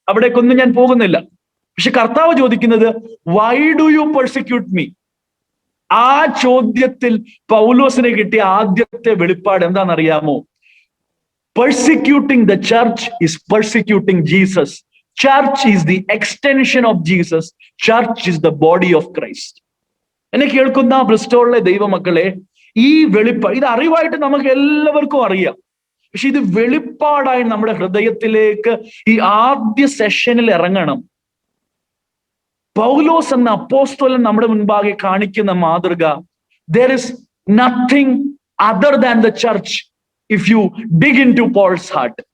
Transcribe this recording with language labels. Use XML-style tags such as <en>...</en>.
<ml>അവിടേക്കൊന്നും ഞാൻ പോകുന്നില്ല. പക്ഷെ കർത്താവ് ചോദിക്കുന്നത്,</ml> <en>Why do you persecute me?</en> <ml>ആ ചോദ്യത്തിൽ പൗലോസിന് കിട്ടിയ ആദ്യത്തെ വെളിപ്പാട് എന്താണെന്നറിയാമോ?</ml> <en>Persecuting the church is persecuting Jesus. Church is the extension of Jesus. Church is the body of Christ.</en> <ml>എന്നെ കേൾക്കുന്ന ബ്രിസ്റ്റോളിലെ ദൈവമക്കളെ, ഈ വെളിപ്പാട്, ഇത് അറിവായിട്ട് നമുക്ക് എല്ലാവർക്കും അറിയാം. പക്ഷെ ഇത് വെളിപ്പാടായി നമ്മുടെ ഹൃദയത്തിലേക്ക് ഈ ആദ്യ സെഷനിൽ ഇറങ്ങണം. പൗലോസ് എന്ന അപ്പോസ്തലൻ നമ്മുടെ മുൻപാകെ കാണിക്കുന്ന മാതൃക,</ml> <en>there is nothing other than the church if you dig into Paul's heart.</en>